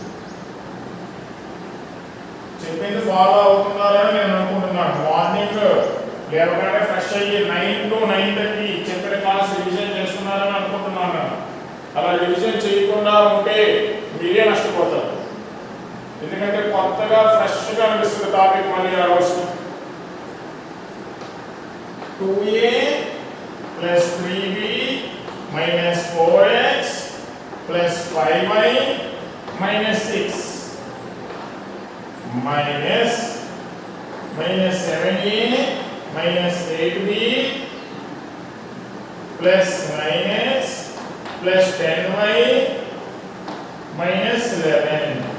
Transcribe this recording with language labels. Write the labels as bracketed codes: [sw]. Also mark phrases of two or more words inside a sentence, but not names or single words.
[te] చెప్పింది ఫాలో అవుతున్నారని నేను అనుకుంటున్నాను. మార్నింగ్ లేవగానే ఫ్రెష్ అయ్యి 9 to 9:30 చెప్పిన [en] class revision [te] చేస్తున్నారని అనుకుంటున్నాను. అలా రివిజన్ చేయకుండా ఉంటే మీరే నష్టపోతారు. ఎందుకంటే కొత్తగా ఫ్రెష్గా అనిపిస్తుంది టాపిక్ మళ్ళీ ఆ రోజు. [en] 2a + 3b - 4x + 5y - 6 minus 7a minus 8b plus 9x plus 10y minus 11.